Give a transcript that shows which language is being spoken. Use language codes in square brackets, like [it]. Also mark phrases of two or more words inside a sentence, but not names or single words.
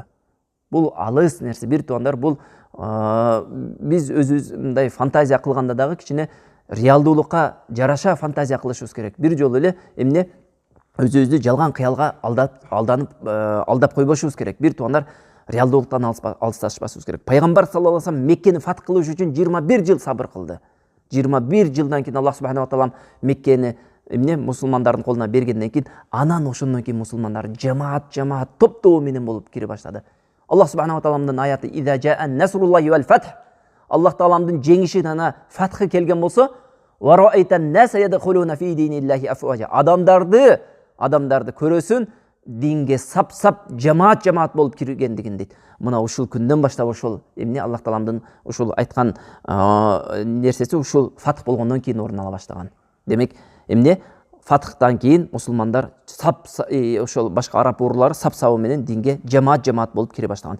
[ky] Бул алыс нерсе, бир туугандар, бул биз өзүбүз мындай фантазия кылганда дагы кичине реалдуулукка жараша фантазия кылышыбыз керек. Бир жолу эле эмне өзүбүздү жалган кыялга алдап койбошубуз керек. Бир туугандар, реалдуулуктан алысташпашыбыз керек. Пайгамбар [ar] صلى الله عليه وسلم [ky] Меккени фат кылыш үчүн 21 жыл сабыр кылды. 21 жылдан кийин Аллах [ar] سبحانه وتعالى [ky] Меккени мусулмандардын колуна бергенден кийин, анан ошондон кийин мусулмандар жамаат топ менен болуп кире баштады. Аллах субхана ва тааламдын аяты [ar] «إذا جاء نصر الله والفتح». [ky] Аллах тааламдын жеңиши жана фатхы келген болсо, [ar] «ورأيت الناس يدخلون في دين الله أفواجا». [ky] Адамдарды көрөсүн, динге сап жамаат болуп киргендигин дейт. Мына ушул күндөн баштап ошол эмне Аллах тааламдын ушул айткан нерсеси ушул фатх болгондон кийин орун ала баштаган. Демек, эмне фатхтан кийин мусулмандар ошол башка араб уруулары сап менен динге жамаат болуп кире баштаган.